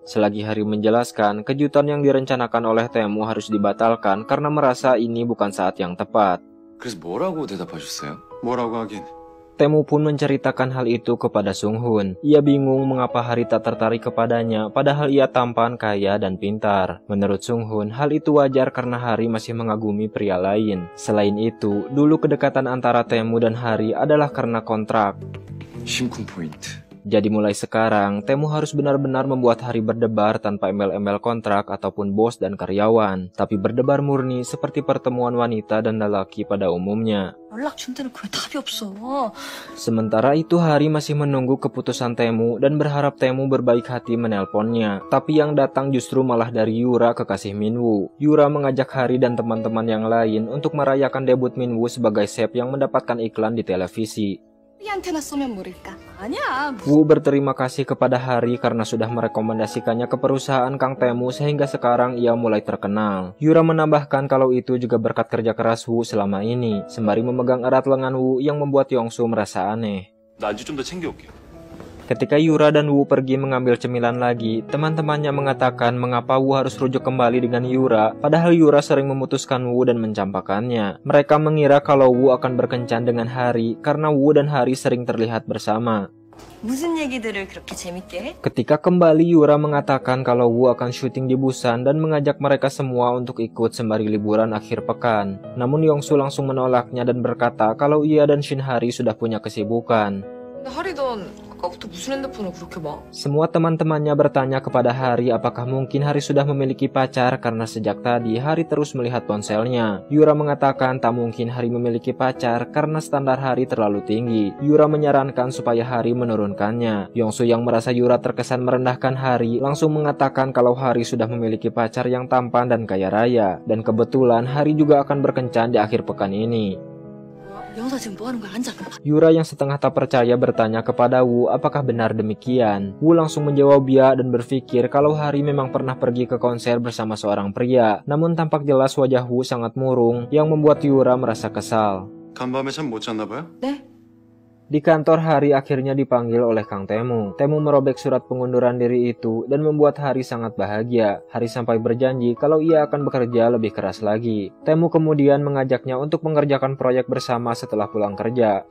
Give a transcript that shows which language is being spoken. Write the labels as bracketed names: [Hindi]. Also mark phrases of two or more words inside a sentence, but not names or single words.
[Indonesian] Selagi Hari menjelaskan, kejutan yang direncanakan oleh Temu harus dibatalkan karena merasa ini bukan saat yang tepat. [Korean] 그래서 뭐라고 대답하셨어요? 뭐라고 하긴. [Indonesian] Temu pun menceritakan hal itu kepada Sunghun. Ia bingung mengapa Hari tak tertarik kepadanya, padahal ia tampan, kaya, dan pintar. Menurut Sunghun, hal itu wajar karena Hari masih mengagumi pria lain. Selain itu, dulu kedekatan antara Temu dan Hari adalah karena kontrak. [Korean] 심쿵 포인트. [Indonesian] Jadi mulai sekarang, Temu harus benar-benar membuat Hari berdebar tanpa embel-embel kontrak ataupun bos dan karyawan. Tapi berdebar murni seperti pertemuan wanita dan lelaki pada umumnya. [Korean] 연락 준 데는 왜 답이 없어? [Indonesian] Sementara itu Hari masih menunggu keputusan Temu dan berharap Temu berbaik hati menelponnya. Tapi yang datang justru malah dari Yura, kekasih Minwoo. Yura mengajak Hari dan teman-teman yang lain untuk merayakan debut Minwoo sebagai chef yang mendapatkan iklan di televisi. [Korean] 우리한테나 쏘면 모를까? 아니야. [Indonesian] Woo berterima kasih kepada Hari karena sudah merekomendasikannya ke perusahaan Kang Temu sehingga sekarang ia mulai terkenal. Yura menambahkan kalau itu juga berkat kerja keras Woo selama ini, sembari memegang erat lengan Woo yang membuat Yongsu merasa aneh. [Korean] 나 안주 좀 더 챙겨올게. [Indonesian] Ketika Yura dan Woo pergi mengambil cemilan lagi, teman-temannya mengatakan mengapa Woo harus rujuk kembali dengan Yura, padahal Yura sering memutuskan Woo dan mencampakannya. Mereka mengira kalau Woo akan berkencan dengan Hari karena Woo dan Hari sering terlihat bersama. [Korean] 무슨 얘기들을 그렇게 재밌게 해? [Indonesian] Ketika kembali, Yura mengatakan kalau Woo akan syuting di Busan dan mengajak mereka semua untuk ikut sembari liburan akhir pekan. Namun Yongsu langsung menolaknya dan berkata kalau ia dan Shinhari sudah punya kesibukan. [Korean] 근데 하리 넌 아까부터 무슨 핸드폰을 그렇게 봐? [Indonesian] Semua teman-temannya bertanya kepada Hari apakah mungkin Hari sudah memiliki pacar karena sejak tadi Hari terus melihat ponselnya. Yura mengatakan tak mungkin Hari memiliki pacar karena standar Hari terlalu tinggi. Yura menyarankan supaya Hari menurunkannya. Yongsu yang merasa Yura terkesan merendahkan Hari langsung mengatakan kalau Hari sudah memiliki pacar yang tampan dan kaya raya. Dan kebetulan Hari juga akan berkencan di akhir pekan ini. [Korean] 영사 지금 뭐 하는 거야? 앉아. [Indonesian] Yura yang setengah tak percaya bertanya kepada Wu apakah benar demikian. Wu langsung menjawab ya dan berpikir kalau Hari memang pernah pergi ke konser bersama seorang pria. Namun tampak jelas wajah Wu sangat murung yang membuat Yura merasa kesal. [Korean] 간밤에 잠 못 잤나 봐요? 네? [Indonesian] Di kantor Hari akhirnya dipanggil oleh Kang Temu. Temu merobek surat pengunduran diri itu dan membuat Hari sangat bahagia. Hari sampai berjanji kalau ia akan bekerja lebih keras lagi. Temu kemudian mengajaknya untuk mengerjakan proyek bersama setelah pulang kerja.